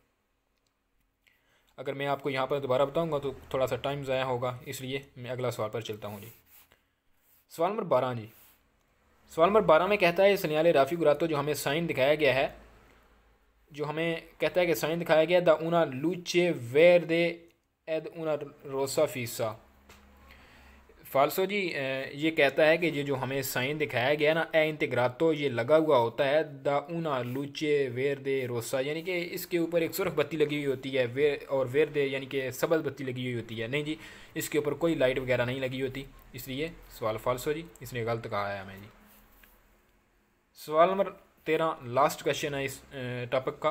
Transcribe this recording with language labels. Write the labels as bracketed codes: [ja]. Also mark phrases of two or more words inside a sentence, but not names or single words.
[hi] अगर मैं आपको यहाँ पर दोबारा बताऊँगा तो थोड़ा सा टाइम ज़ाया होगा, इसलिए मैं अगला सवाल पर चलता हूँ जी। सवाल नंबर 12 जी। सवाल नंबर 12 में कहता है [it] segnale raffigurato [hi] जो हमें साइन दिखाया गया है, जो हमें कहता है कि साइन दिखाया गया द [it] una luce verde ed una rosa fissa। [hi] फाल्सो जी ये कहता है कि ये जो हमें साइन दिखाया गया ना [it] è integrato [hi] ये लगा हुआ होता है द [it] una luce verde rosa, [hi] यानी कि इसके ऊपर एक सुर्ख बत्ती लगी हुई होती है और वेरदे यानी कि सबज बत्ती लगी हुई होती है। नहीं जी, इसके ऊपर कोई लाइट वगैरह नहीं लगी होती, इसलिए सवाल फाल्सो जी, इसने गलत कहा है हमें जी। सवाल नंबर 13 लास्ट क्वेश्चन है इस टॉपिक का।